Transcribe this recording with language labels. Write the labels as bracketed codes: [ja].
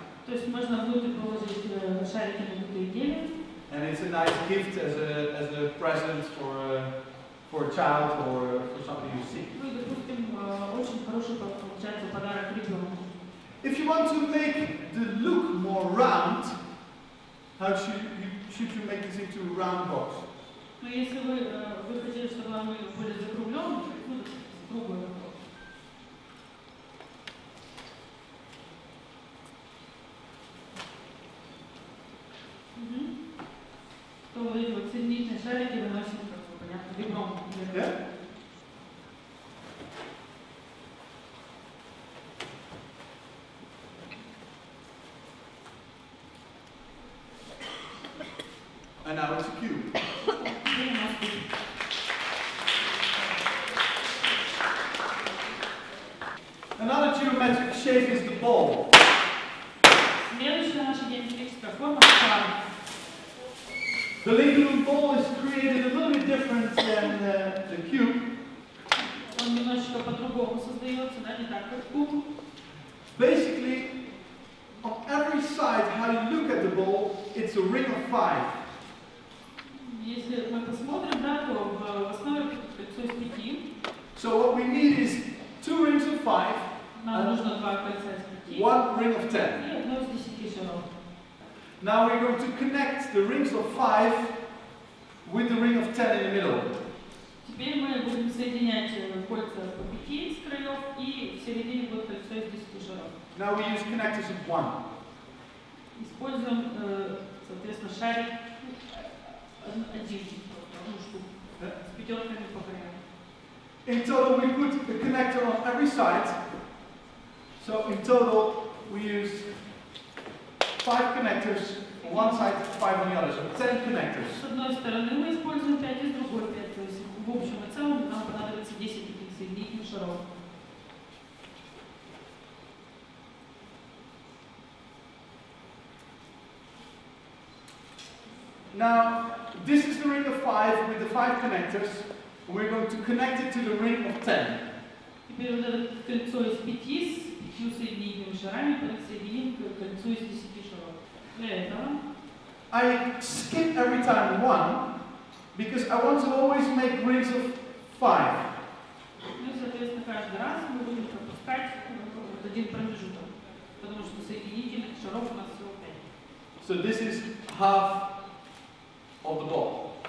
[ru] То есть можно внутрь положить шарики надутые гелием. [en] And it's a nice gift as a present for a child or for somebody who's sick. [ru] Ну и, допустим, очень хороший получается подарок ребенку. [en] If you want to make the look more round, how should you make this into a round box? [ru] Но если вы хотели, чтобы оно были закруглены, ну, круглый вопрос. То вот эти вот соединительные шарики выносим, как бы, понятно, ребром. [en] Yeah? And now it's a cube. Another geometric shape is the ball. [ru] Следующая наша геометрическая форма шар. [en] The lingual ball is created a little bit different than the cube. [ru] Он немножечко по-другому создается, да, не так как куб. [en] Basically, on every side, how you look at the ball, it's a ring of 5. [ru] Если мы посмотрим, да, то в основе кольцо из 5. [en] So what we need is 2 rings of 5 [ru] Нам нужно 2 кольца из 5. [en] 1 ring of 10. [ru] И одно из 10 шаров. [en] Now we're going to connect the rings of 5 with the ring of 10 in the middle. [ru] Теперь мы будем соединять кольца по 5 из краев, и в середине будет кольцо из 10 шаров. [en] Now we use connectors of 1. [ru] Используем, соответственно, шарик один, одну штуку, с пятерками по краям. [en] In total, we put a connector on every side. So in total, we use 5 connectors on one side, 5 on the other. So 10 connectors. [ru] С одной стороны мы используем 5, и с другой 5. То есть в общем и целом нам понадобится 10 таких соединительных шаров. [en] Now, this is the ring of 5 with the 5 connectors. We're going to connect it to the ring of 10. [ru] Теперь вот это кольцо из 5 с 5 соединительными шарами подсоединим к кольцу из 10 шаров. Для этого [en] I skip every time 1 because I want to always make rings of 5. [ru] ну и, соответственно, каждый раз мы будем пропускать вот один промежуток, потому что соединительных шаров у нас всего 5. [en] So this is half of the ball.